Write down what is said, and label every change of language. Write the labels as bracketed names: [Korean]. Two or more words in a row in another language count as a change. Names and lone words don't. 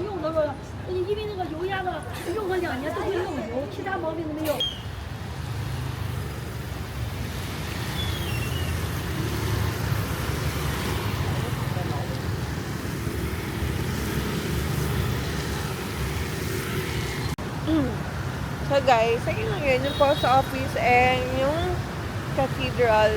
[Chinese] 因为那个油压的用个2年都会漏油，其他毛病都没有。 [English] So guys, [Filipino] ayun lang yun, yung [English] post office [Filipino] and yung cathedral.